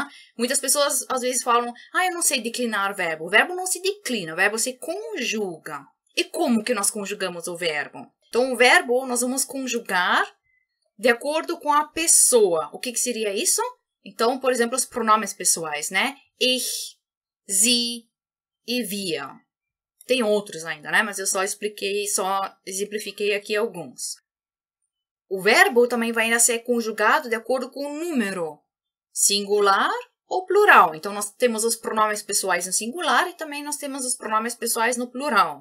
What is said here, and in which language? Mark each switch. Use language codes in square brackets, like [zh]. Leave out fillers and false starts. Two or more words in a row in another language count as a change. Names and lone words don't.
[pt] Muitas pessoas, às vezes, falam, eu não sei declinar verbo. O verbo não se declina, o verbo se conjuga. E como que nós conjugamos o verbo? Então, o verbo, nós vamos conjugar de acordo com a pessoa. O que seria isso? Então, por exemplo, os pronomes pessoais, né? [de] Ich, sie [pt] e [de] wir. [pt] Tem outros ainda, né? Mas eu só exemplifiquei aqui alguns. O verbo também vai ainda ser conjugado de acordo com o número, singular ou plural. Então, nós temos os pronomes pessoais no singular e também nós temos os pronomes pessoais no plural.